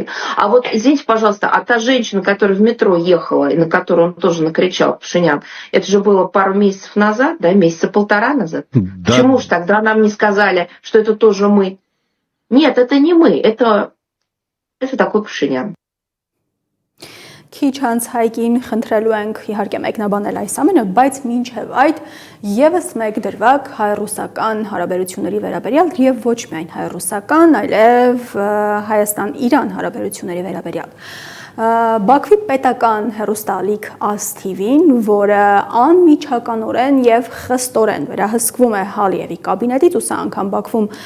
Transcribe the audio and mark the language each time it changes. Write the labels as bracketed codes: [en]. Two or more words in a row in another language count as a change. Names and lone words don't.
[ru] А вот, извините, пожалуйста, а та женщина, которая в метро ехала, и на которую он тоже накричал, Пашинян, это же было пару месяцев назад, да, месяца полтора назад. Да. Почему же тогда нам не сказали, что это тоже мы? Нет, это не мы, это такой Пашинян. [hy] Քիչ հանց հայկին խնդրելու ենք իհարկե մեկնաբանել այս ամենը, բայց մինչև այդ եւս մեկ դրվագ հայ-ռուսական հարաբերությունների վերաբերյալ եւ ոչ միայն հայ-ռուսական, այլև Հայաստան-Իրան հարաբերությունների վերաբերյալ։ Բաքվի պետական հեռուստալիք ASTV-ին, որը անմիջականորեն եւ խստորեն վերահսկվում է Հալիևի կաբինետից, ու սա անգամ Բաքվում